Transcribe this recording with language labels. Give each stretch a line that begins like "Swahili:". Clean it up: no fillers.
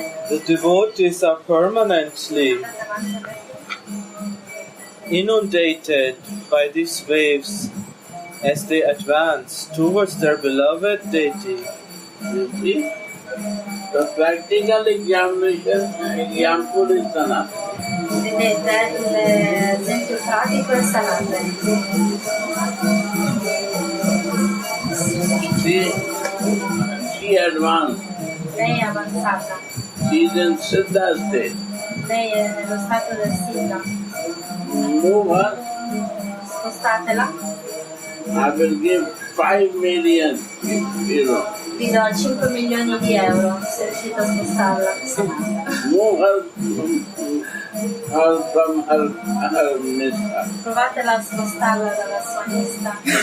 English: The devotees are permanently inundated by these waves as they advance towards their beloved deity. You see, the practical example is Sanat.
Italian: Vedete, l'esempio pratico è Sanatana.
English: She advanced.
Italian: Lei è avanzata,
English: She is in Siddha state.
Italian: lei è nello stato del Siddha.
English: Move her.
Italian: Spostatela,
English: I will give 5 million euro.
Italian: vi do 5 milioni di euro se riuscite a spostarla.
English: Move her from her mista.
Italian: Provatela a spostarla dalla sua lista.